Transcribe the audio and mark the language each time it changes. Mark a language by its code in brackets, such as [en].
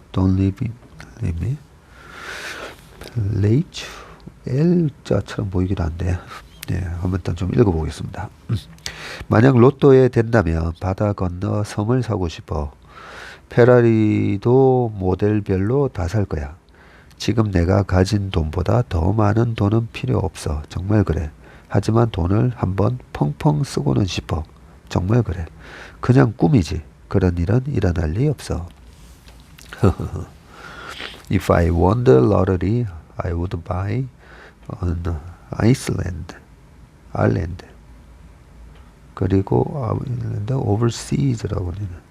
[en] Don't leave me. Late [ko] L자처럼 보이기도 한데 네, 한번 좀 읽어보겠습니다. 만약 로또에 된다면 바다 건너 섬을 사고 싶어. 페라리도 모델별로 다 살 거야. 지금 내가 가진 돈보다 더 많은 돈은 필요 없어. 정말 그래. 하지만 돈을 한번 펑펑 쓰고는 싶어. 정말 그래. 그냥 꿈이지. 그런 일은 일어날 리 없어. [en] If I won the lottery, I would buy an Iceland, Ireland. [ko] 그리고 아일랜드 overseas라고 하는.